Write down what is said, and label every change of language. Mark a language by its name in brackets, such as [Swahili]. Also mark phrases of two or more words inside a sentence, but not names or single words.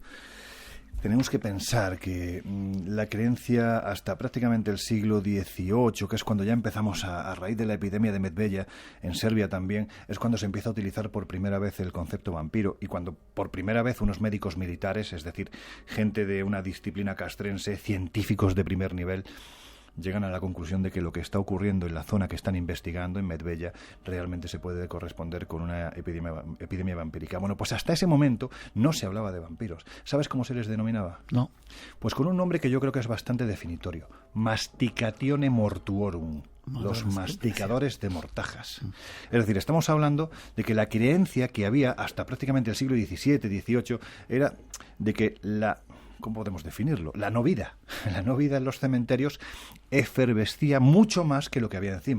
[Spanish] Tenemos que pensar que la creencia hasta prácticamente el siglo XVIII, que es cuando ya empezamos a raíz de la epidemia de Medveya, en Serbia también, es cuando se empieza a utilizar por primera vez el concepto vampiro, y cuando por primera vez unos médicos militares, es decir, gente de una disciplina castrense, científicos de primer nivel, llegan a la conclusión de que lo que está ocurriendo en la zona que están investigando, en Medveya, realmente se puede corresponder con una epidemia vampírica. Bueno, pues hasta ese momento no se hablaba de vampiros. ¿Sabes cómo se les denominaba? No. Pues con un nombre que yo creo que es bastante definitorio: [Latin] Masticatione mortuorum. [Spanish] Los masticadores de mortajas. Es decir, estamos hablando de que la creencia que había hasta prácticamente el siglo XVII, XVIII, era de que ¿cómo podemos definirlo? La no vida en los cementerios efervescía mucho más que lo que había encima.